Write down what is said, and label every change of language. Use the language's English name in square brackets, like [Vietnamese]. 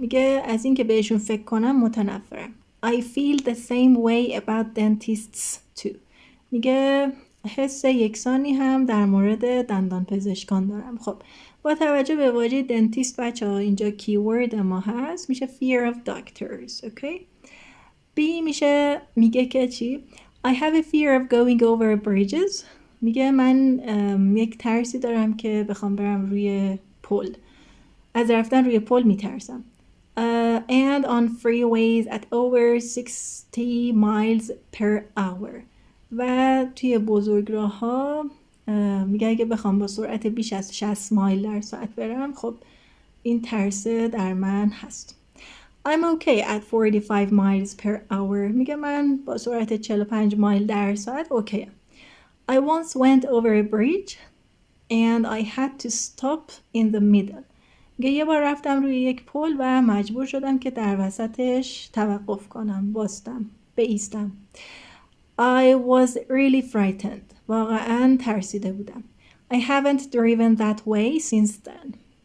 [Persian] میگه از این که بهشون فکر کنم متنفرم. [English] I feel the same way about dentists too. [Persian] میگه حس یکسانی هم در مورد دندان پزشکان دارم. خب با توجه به واژه دنتیست بچه ها اینجا کیورد ما هست، میشه [English] fear of doctors. [Persian] اوکی. [English] B [Persian] میگه که چی؟ [English] I have a fear of going over bridges. [Persian] میگه من یک ترسی دارم که بخوام برم روی پل. از رفتن روی پل میترسم. [English] And on freeways at over 60 miles per hour. [Persian] و توی بزرگراه ها میگه اگه بخوام با سرعت بیش از 60 مایل در ساعت برم، خب این ترس در من هست. [English] I'm okay at 45 miles per hour. [Persian] میگه من با سرعت 45 مایل در ساعت اوکی. [English] I once went over a bridge and I had to stop in the middle. [Persian] میگه یه بار رفتم روی یک پل و مجبور شدم که در وسطش توقف کنم، بایستم. [English] I was really frightened. [Persian] واقعا ترسیده بودم. [English] I haven't driven that way since then.